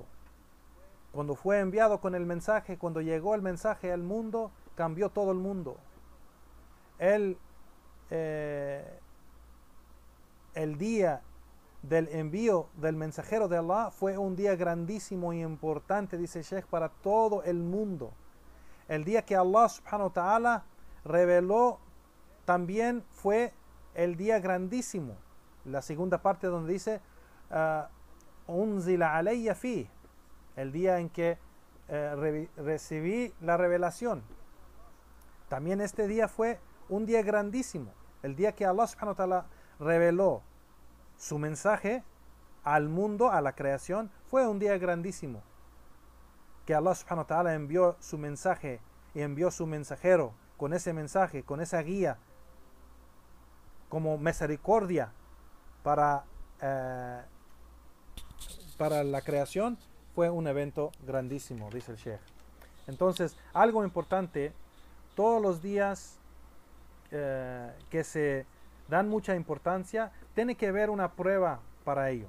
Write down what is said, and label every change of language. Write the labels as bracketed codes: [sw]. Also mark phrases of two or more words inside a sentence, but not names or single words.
[es] Cuando fue enviado con el mensaje, cuando llegó el mensaje al mundo, cambió todo el mundo. El día del envío del mensajero de Allah fue un día grandísimo y importante, dice Sheikh, para todo el mundo. El día que [ar] الله سبحانه وتعالى [es] reveló también fue el día grandísimo. La segunda parte donde dice [ar] أنزل علي في, [es] el día en que recibí la revelación. También este día fue un día grandísimo. El día que [ar] الله سبحانه وتعالى [es] reveló su mensaje al mundo, a la creación, fue un día grandísimo. Que [ar] الله سبحانه وتعالى [es] envió su mensaje y envió su mensajero con ese mensaje, con esa guía, como misericordia para la creación, fue un evento grandísimo, dice el Sheikh. Entonces, algo importante, todos los días que se dan mucha importancia, tiene que haber una prueba para ello.